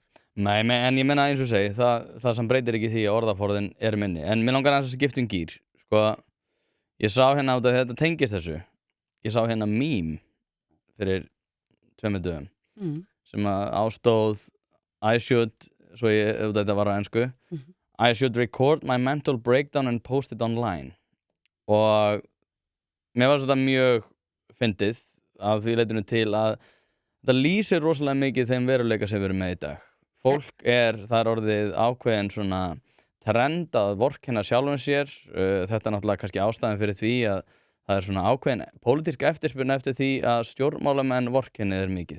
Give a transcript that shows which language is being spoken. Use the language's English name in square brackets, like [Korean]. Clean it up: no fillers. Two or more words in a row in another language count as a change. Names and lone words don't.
[Icelandic] Nei, en ég meina eins og segi, það sem breytir ekki því að orðaforðin minni. En mér langar aðeins að skipta gír. Sko, ég sá hérna út að þetta tengist þessu. Ég sá hérna meme fyrir 2 dögum sem að ástóð [English] I should, [Icelandic] svo þetta var á ensku, [English] I should record my mental breakdown and post it online. [Icelandic] Og mér var þetta mjög fyndið af því leitinu til að það lýsir rosalega mikið þeim veruleika sem við erum með í dag. Fólk það er orðið ákveðin svona trend að vorkenna sjálfum sér. Þetta er náttúrulega kannski ástæðan fyrir því að það er svona ákveðin pólitísk eftirspurn eftir því að stjórnmálamenn vorkennið mikið.